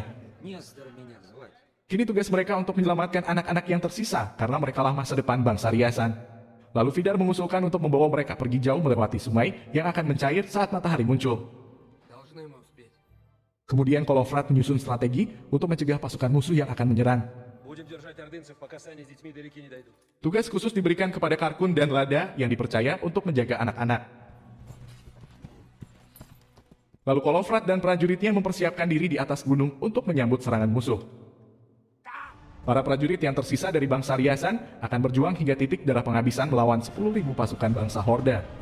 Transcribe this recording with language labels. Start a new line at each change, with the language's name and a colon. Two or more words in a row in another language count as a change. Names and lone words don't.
Indonesian: Kini tugas mereka untuk menyelamatkan anak-anak yang tersisa karena merekalah masa depan bangsa Riasan. Lalu Vidar mengusulkan untuk membawa mereka pergi jauh melewati sungai yang akan mencair saat matahari muncul. Kemudian Kolofrat menyusun strategi untuk mencegah pasukan musuh yang akan menyerang.
Russian: Будем держать ордынцев, пока сани с детьми до реки не дойдут.
Indonesian: Tugas khusus diberikan kepada Karkun dan Lada yang dipercaya untuk menjaga anak-anak. Lalu Kolofrat dan prajuritnya mempersiapkan diri di atas gunung untuk menyambut serangan musuh. Para prajurit yang tersisa dari bangsa Riasan akan berjuang hingga titik darah penghabisan melawan 10.000 pasukan bangsa Horda.